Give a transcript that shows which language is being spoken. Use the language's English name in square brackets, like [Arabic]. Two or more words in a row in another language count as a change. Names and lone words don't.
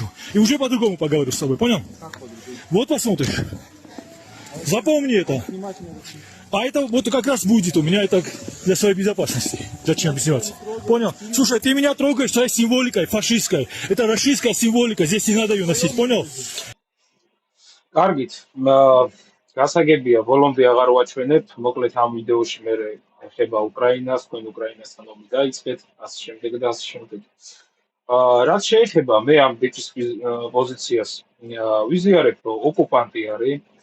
[Russian] И уже по-другому поговорю с тобой, понял? Вот посмотришь. Запомни это. А это вот как раз будет у меня это для своей безопасности. Зачем объяснять? Понял? Слушай, ты меня трогаешь своей символикой фашистской. Это российская символика, здесь не надо ее носить, понял? [Georgian] კარგით, გასაგებია, ბოლომდე აღარ ვაჩვენებ, მოკლედ ამ ვიდეოში მე ეხება უკრაინას, თქვენ უკრაინასთან ომი დაიწყეთ, ასე შემდეგ და ასე შემდეგ. რაც შეეხება მე ამ ბიჭის პოზიციას ვიზიარებ, რომ ოკუპანტი არის